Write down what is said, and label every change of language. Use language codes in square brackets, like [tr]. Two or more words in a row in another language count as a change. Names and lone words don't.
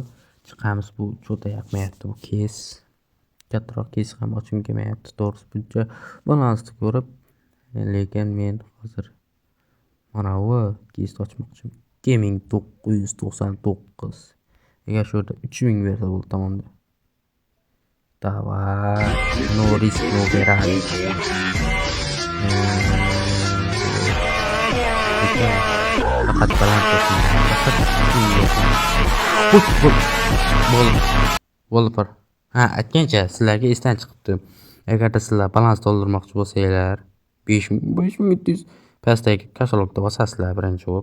[uz] Chiqamiz, bu cho'ta yoqmayapti bu kes. Kattaroq kes ham ochim kelmayapti. To'g'risi buncha balansni ko'rib, lekin men hozir mana bu kesni ochmoqchiman. 2999. Agar shu yerda 3000 bersa bo'ldi, tamomda. Davay, [en] no risk, no beradi. [uz] Faqat baland bo'ldi. Ha, aytgancha sizlarga esdan chiqibdi. Agarda sizlar balans to'ldirmoqchi bo'lsanglar 5700 pastdagi kashalokda bosasizlar birinchi bo'lib.